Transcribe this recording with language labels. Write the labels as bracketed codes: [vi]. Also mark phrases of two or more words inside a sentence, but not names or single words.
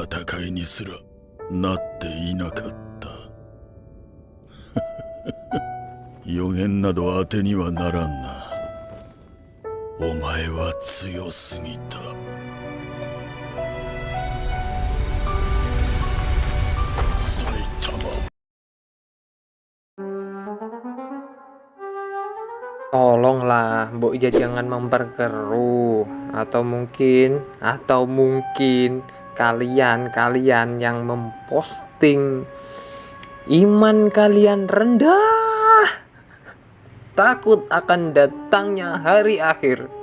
[ja] 戦いにすらなっていなかった。予言など当てにはならんな。お前は強すぎた。埼玉。 [id] Tolonglah, Mbok ya jangan memperkeruh. Atau mungkin kalian yang memposting iman kalian rendah, takut akan datangnya hari akhir.